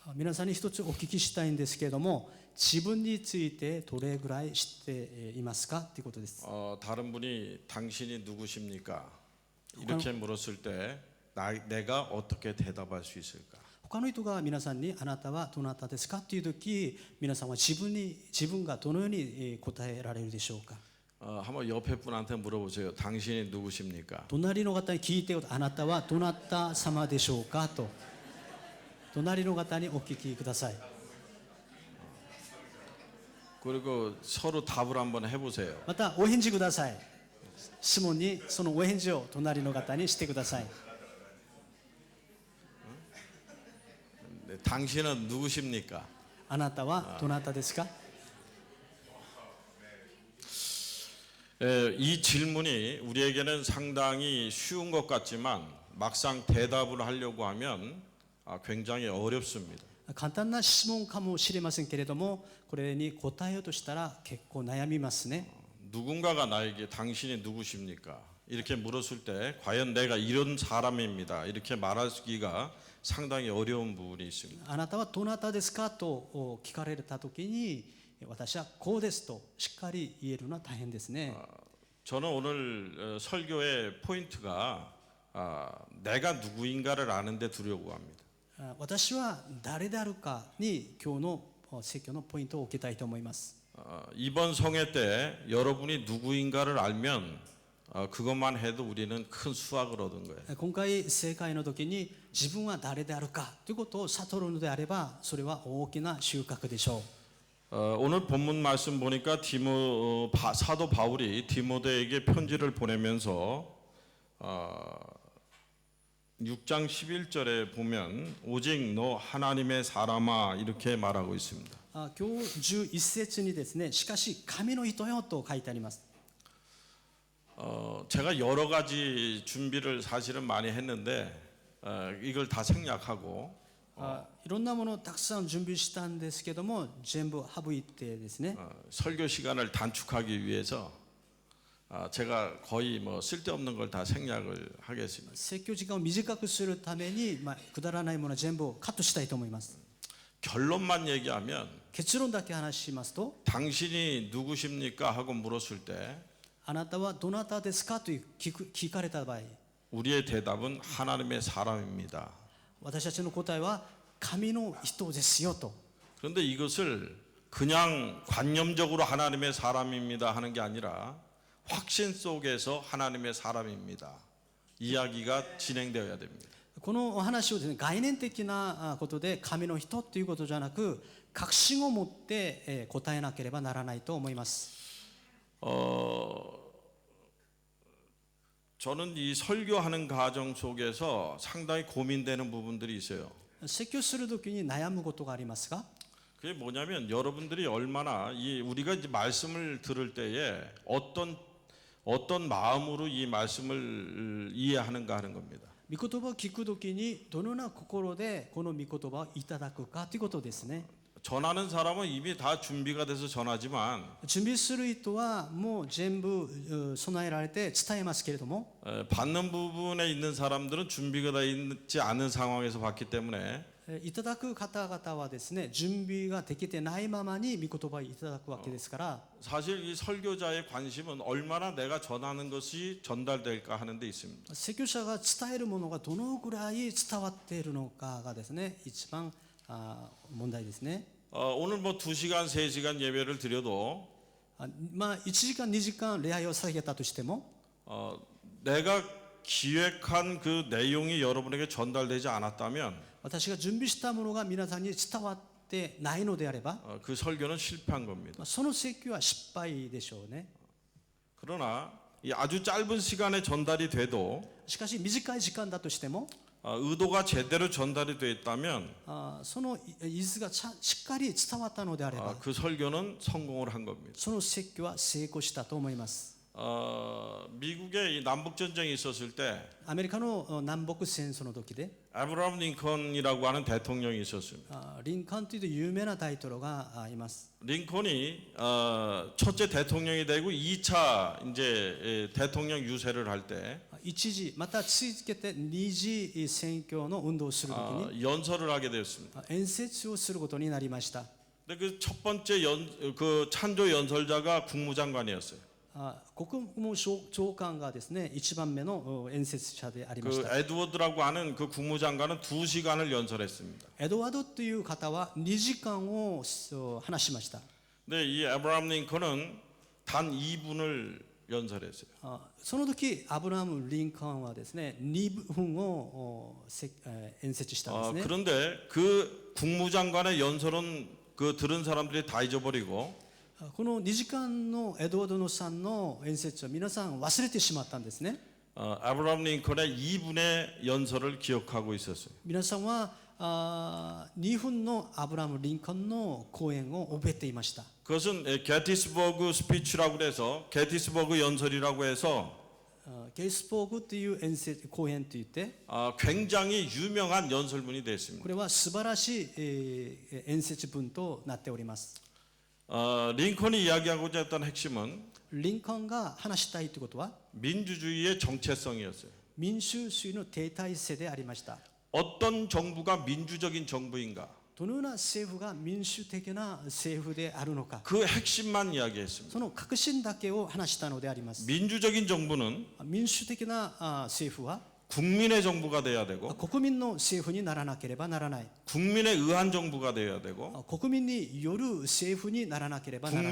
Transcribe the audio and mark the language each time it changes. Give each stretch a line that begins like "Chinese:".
Japanese: 皆さんに一つお聞きしたいんですけれども、自分についてどれぐらい知っていますかということです。
Korean: 다른 분이 당신이 누구십니까? 이렇게 물었을 때 내가 어떻게 대답할 수 있을까?
Japanese: 他の人が皆さんにあなたはどなたですかというとき、皆さんは自分がどのように答えられるでしょうか。
Korean: 한번 옆에 분한테 물어보세요. 당신이 누구십니까?
Japanese: 隣の方に聞いて、あなたはどなた様でしょうかと隣の方にお聞きください。
Korean: 그리고 서로 답을 한번 해보세요.
Japanese: またお返事ください。質問にそのお返事を隣の方にしてください。
Korean: 당신은 누구십니까?
Japanese: あなたはどなたですか。
Korean: 이 질문이 우리에게는 상당히 쉬운 것 같지만 막상 대답을 하려고 하면 굉장히 어렵습니다.
Japanese: 簡単な質問かもしれませんけれども、これに答えようとしたら結構悩みますね。
Korean: 누군가가 나에게 당신이 누구십니까? 이렇게 물었을 때 과연 내가 이런 사람입니다. 이렇게 말하기가 상당히 어려운 부분이 있습니다.
Japanese: あなたはどなたですかと聞かれたときに、私はこうですとしっかり言えるのは大変ですね。
Korean: 저는 오늘 설교의 포인트가 내가 누구인가를 아는 데 두려고 합니다.
Japanese: 私は誰であるかに今日の説教のポイントを置きたいと思います。
Korean: 이번 성회 때 여러분이 누구인가를 알면 그것만 해도 우리는 큰 수확을 얻은 거예요.
Japanese: 今回正会の時に自分は誰であるかということを悟るのであれば、それは大きな収穫でしょう。
Korean: 오늘 본문 말씀 보니까 사도 바울이 디모데에게 편지를 보내면서 6장 11절에 보면 오직 너 하나님의 사람아 이렇게 말하고 있습니다.
Japanese: 今日11節にですね、しかし神の人よと書いてあります。
Korean: 제가 여러 가지 준비를 사실은 많이 했는데 이걸 다 생략하고
Japanese: いろんなものをたくさん準備したんですけども、全部省いてですね、
Korean: 설교 시간을 단축하기 위해서 제가 거의 뭐 쓸데없는 걸 다 생략을 하겠습니다.
Japanese: 説教時間を短くするために、くだらないものは全部カットしたいと思います。
Korean: 결론만 얘기하면
Japanese: 結論だけ話しますと、
Korean: 당신이 누구십니까 하고 물었을 때
Japanese: あなたはどなたですかと聞かれた場合、
Korean: 우리의 대답은 하나님의 사람입니다.
Japanese: 私たちの答えは神の人ですよと。
Korean: 그런데 이것을 그냥 관념적으로 하나님의 사람입니다 하는 게 아니라 확신 속에서 하나님의 사람입니다. 이야기가 진행되어야 됩니다.
Japanese: この話をですね、概念的なことで神の人ということじゃなく、確信を持って答えなければならないと思います。
Korean: 저는 이 설교하는 과정 속에서 상당히 고민되는 부분들이 있어요.
Japanese: 説教するときに悩むことがありますが、
Korean: 그게 뭐냐면 여러분들이 얼마나 우리가 이제 말씀을 들을 때에 어떤 마음으로 이 말씀을 이해하는가 하는 겁니다.
Japanese: 御言葉を聞くときにどのような心でこの御言葉をいただくかということですね。
Korean: 전하는 사람은 이미 다 준비가 돼서 전하지만
Japanese: 準備する人はもう全部備えられて伝えますけれども、
Korean: 받는 부분에 있는 사람들은 준비가 돼 있지 않은 상황에서 받기 때문에
Japanese: いただく方々はですね、準備ができてないままに御言葉をいただくわけですから、
Korean: 사실 이 설교자의 관심은 얼마나 내가 전하는 것이 전달될까 하는 데 있습니다.
Japanese: 説教者が伝えるものがどのぐらい伝わっているのかがですね、一番問題ですね。
Korean: 오늘 뭐 2시간, 3시간 예배를 드려도
Japanese: まあ1時間2時間礼拝を捧げたとしても、
Korean: 내가 기획한 그 내용이 여러분에게 전달되지 않았다면
Japanese: 私が準備したものが皆さんに伝わってないのであれば、
Korean: 그 설교는 실패한 겁니다.
Japanese: その説教は失敗でしょうね。
Korean: 그러나 이 아주 짧은 시간에 전달이 돼도
Japanese: しかし短い時間だとしても、
Korean: 의도가 제대로 전달이 돼 있다면
Japanese: その意図がしっかり伝わったのであれば、
Korean: 그 설교는 성공을 한 겁니다.
Japanese: その説教は成功したと思います。
Korean: 미국의 이 남북 전쟁이 있었을 때
Japanese: アメリカの南北戦争の時で、
Korean: 아브라함 링컨이라고 하는 대통령이 있었습니다.
Japanese: リンカーンという有名な大統領がいます。
Korean: 링컨이 첫째 대통령이 되고 2차 이제 대통령 유세를 할 때
Japanese: 一時また続けて二次選挙の運動をするときに
Korean: 연설을 하게 되었습니다.
Japanese: 演説をすることになりました。
Korean: 근데 그 첫 번째 그 찬조 연설자가 국무장관이었어요.
Japanese: 国務長官がですね、一番目の演説者でありまし 그 た。
Korean: 에드워드라고 하는 그 국무장관은 2시간을 연설했습니다.
Japanese: エドワードという方は2時間を話しました。
Korean: 근데 이 아브라함 링컨은 단 2분을 연설했어요.
Japanese: その時アブラハム・リンカーンはですね、2分を演説したんですね。
Korean: 그런데 그 국무장관의 연설은 그 들은 사람들이 다 잊어버리고
Japanese: この2時間のエドワードさんの演説を皆さん忘れてしまったんですね。
Korean: 아브라함 링컨의 2분의 연설을 기억하고 있었어요.
Japanese: 皆さんは2分のアブラハム・リンカーンの講演を覚えていました。
Korean: 그것은 게티스버그 스피치라고 해서 게티스버그 연설이라고 해서
Japanese: ゲイスボーグという講演といって、
Korean: 굉장히 유명한 연설문이 됐습니다.
Japanese: これは素晴らしい演説文となっております。
Korean: 링컨이 이야기하고자 했던 핵심은
Japanese: リンカーンが話したいということは
Korean: 민주주의의 정체성이었어요.
Japanese: 民主主義の停滞性でありました。
Korean: 어떤 정부가 민주적인 정부인가?
Japanese: どのような政府が民主的な政府であるのか、
Korean: 그 핵심만 이야기했습니다.
Japanese: その核心だけを話したのであります。
Korean: 민주적인 정부는
Japanese: 民主的な政府は
Korean: 국민의 정부가 돼야 되고
Japanese: 国民の政府にならなければならない。
Korean: 국민에 의한 정부가 돼야 되고
Japanese: 国民による政府にならなければならない。